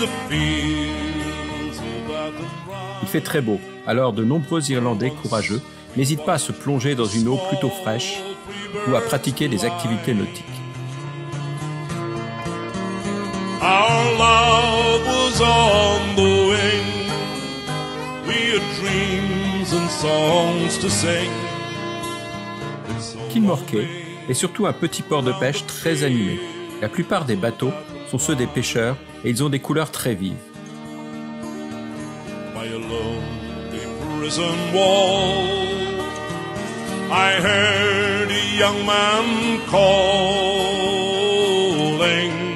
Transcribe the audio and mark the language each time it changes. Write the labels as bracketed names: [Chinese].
[French] Il fait très beau, alors de nombreux Irlandais courageux n'hésitent pas à se plonger dans une eau plutôt fraîche ou à pratiquer des activités nautiques. [English] Our love was on the wing, we had dreams and songs to sing. [French] Kilmorquay est surtout un petit port de pêche très animé. La plupart des bateaux sont ceux des pêcheurs et ils ont des couleurs très vives. [English] By a lonely prison wall, I heard a young man calling.